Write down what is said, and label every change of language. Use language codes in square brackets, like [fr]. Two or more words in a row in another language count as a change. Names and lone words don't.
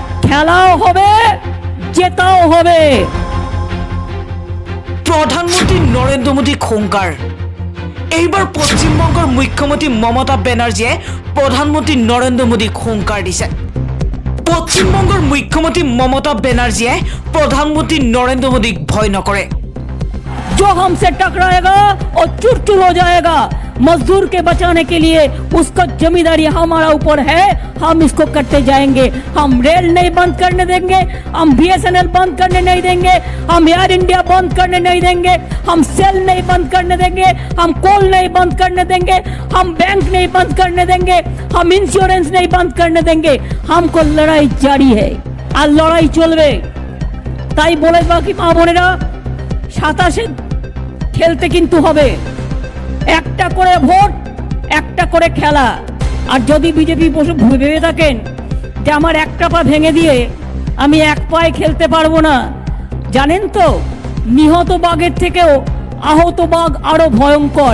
[bn] খেলাও হবে, জেতাও হবে। প্রধানমন্ত্রী নরেন্দ্র মোদী হুঙ্কার। [as] এইবাৰ পশ্চিমবংগৰ মুখ্যমন্ত্ৰী মমতা বেনাৰ্জীয়ে প্ৰধানমন্ত্ৰী নৰেন্দ্ৰ মোদীক হুঙ্কার দিছে। পশ্চিমবংগৰ মুখ্যমন্ত্ৰী মমতা বেনাৰ্জীয়ে প্ৰধানমন্ত্ৰী নৰেন্দ্ৰ মোদীক ভয় নকৰে। [hi] जो हमसे टकराएगा और चूर चूर हो जाएगा, मजदूर के बचाने के लिए उसका जिम्मेदारी हमारा ऊपर है। हम इसको करते जाएंगे। हम रेल नहीं बंद करने देंगे, हम BSNL बंद करने नहीं देंगे, हम एयर इंडिया बंद करने नहीं देंगे, हम सेल नहीं बंद करने देंगे, हम कोल नहीं बंद करने देंगे, हम बैंक नहीं बंद करने देंगे, हम इंश्योरेंस नहीं बंद करने देंगे। हमको लड़ाई जारी है और लड़ाई चलবে। [bn] তাই বলে বাকি মা বোনেরা, 27 খেলতে কিন্তু হবে। একটা করে ভোট, একটা করে খেলা। আর যদি বিজেপি ভেবে থাকেন যে আমার একটা পা ভেঙে দিয়ে আমি এক পায়ে খেলতে পারবো না, জানেন তো নিহত বাঘের থেকেও আহত বাঘ আরো ভয়ঙ্কর।